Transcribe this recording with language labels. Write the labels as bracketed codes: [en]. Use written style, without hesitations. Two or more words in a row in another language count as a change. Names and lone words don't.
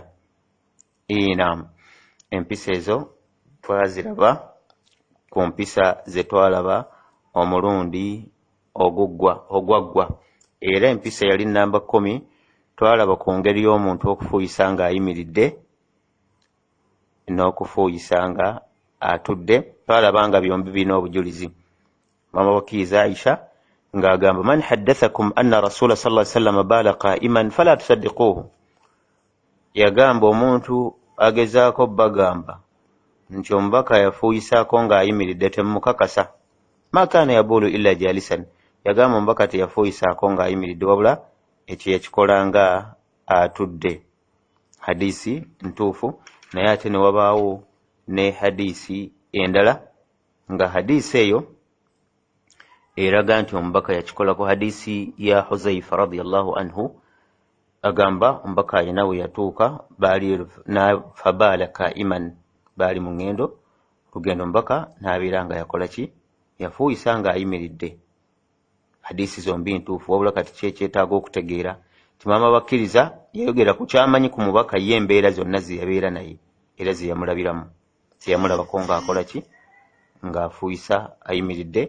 [lg] Naam, empisa ezo twaziraba ku mpisa ze twalaba omulundi ogwaggwa, era empisa yali namba 10. Twalaba ku ngeri y'omuntu okufuuyisa nga ayimiridde n'okufuuyisa nga atudde. Twalaba nga byombi birina obujulizi. Mama wakkiriza Aisha ng'agamba [ar] من حدثكم أن رسول صلى الله عليه وسلم بال قائما فلا تصدقوه, [lg] yagamba omuntu agezaako bagamba nti omubaka yafuuyisaako ng'ayimiridde temukakasa. [ar] ما كان يبول إلا جالسا, [lg] yagamba omubaka teyafuuyisaako ng'ayimiridde wabula ekyo yakikola nga atudde. Hadisi ntuufu, naye ate ne wabaawo ne hadisi endala nga hadisi eyo eraga nti omubaka yakikolako. Hadisi ya Huzaifa [ar] رضي الله عنه [lg] agamba omubaka alina we yatuuka baali [ar] فبال قائما, [lg] baali mu ngendo lugendo, omubaka n'abeera nga yakola ki, yafuuyisa nga ayimiridde. Hadisi zombi ntuufu, wabula kati kyekyetaaga okutegeera ti maama bakkiriza yayogera ku kyamanyi ku mubaka ye embeera zonna ze yabeera naye era ze yamulabiramu, ze yamulabako ng'akola ki, ng'afuuyisa ayimiridde.